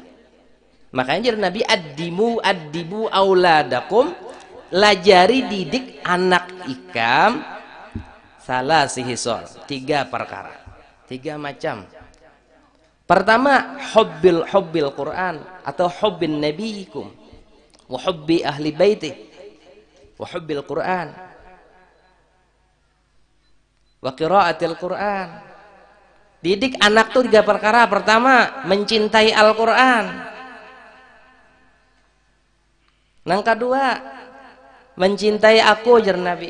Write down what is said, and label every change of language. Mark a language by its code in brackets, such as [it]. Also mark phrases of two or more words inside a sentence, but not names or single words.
[bjn] Makanya jadi Nabi [ar] أدبوا أولادكم, [bjn] lajari didik anak ikam salah sihisol, 3 perkara, 3 macam. [ar] Pertama, حب القرآن atau حب نبيكم وحب أهل بيته وحب القرآن وقراءة القرآن. [bjn] Didik anak tuh 3 perkara. Pertama, mencintai Al-Quran. Nang kedua, mencintai aku jar Nabi.